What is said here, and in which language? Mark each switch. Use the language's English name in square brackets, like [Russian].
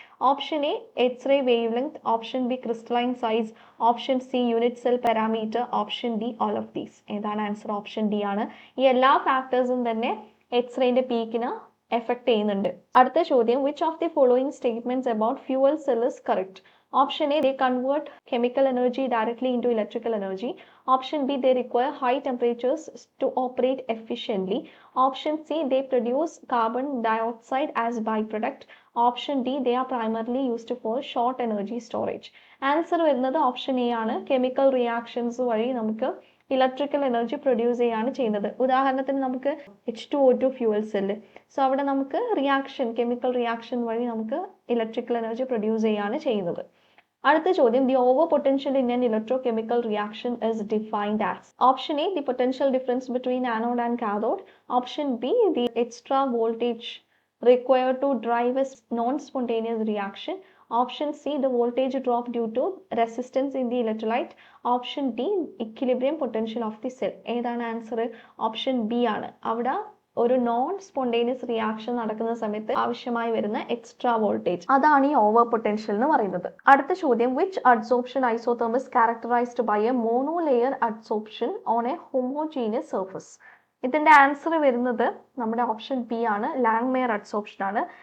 [English] Option A x-ray wavelength, option B crystalline size, option C unit cell parameter, option D all of these. [Malayalam] ഏതാണ് answer? Option D ആണ്. ഈ എല്ലാ ഫാക്ടേഴ്സും തന്നെ എക്സ്റേന്റെ പീക്കിന് effect ചെയ്യുന്നുണ്ട്. അടുത്ത ചോദ്യം, [English] Which of the following statements about fuel cell is correct? Option A, they convert chemical energy directly into electrical energy. Option B, they require high temperatures to operate efficiently. Option C, they produce carbon dioxide as byproduct. Option D, they are primarily used for short energy storage. [Malayalam] Answer വരുന്നത് option A ആണ്. Chemical reactions വഴി നമുക്ക് electrical energy produce ചെയ്യാണ് ചെയ്യുന്നത്. ഉദാഹരണത്തിന് നമുക്ക് H2O2 fuel cell. So അവിടെ നമുക്ക് കെമിക്കൽ റിയാക്ഷൻ വഴി നമുക്ക് ഇലക്ട്രിക്കൽ എനർജി പ്രൊഡ്യൂസ് ചെയ്യാണ് ചെയ്യുന്നത്. അടുത്ത ചോദ്യം, [English] the over potential in an electrochemical reaction is defined as? Option A, the potential difference between anode and cathode. Option B, the extra voltage required to drive a non-spontaneous reaction. Option C, the voltage drop due to resistance in the electrolyte. Option D, equilibrium potential of the cell. [Malayalam] ഏതാണ് answer? Option B ആണ്. അവിടെ ഒരു non spontaneous reaction നടക്കുന്ന സമയത്ത് ആവശ്യമായി വരുന്ന extra voltage, അതാണ് ഈ ഓവർ പൊട്ടൻഷ്യൽ എന്ന് പറയുന്നത്. അടുത്ത ചോദ്യം, [English] Which adsorption isotherm is characterized by a monolayer adsorption on a homogeneous surface? [Malayalam] ഇതിന്റെ ആൻസർ വരുന്നത് നമ്മുടെ ഓപ്ഷൻ ബി ആണ്, ലാങ്മെയർ അഡ്സോർപ്ഷൻ ആണ്.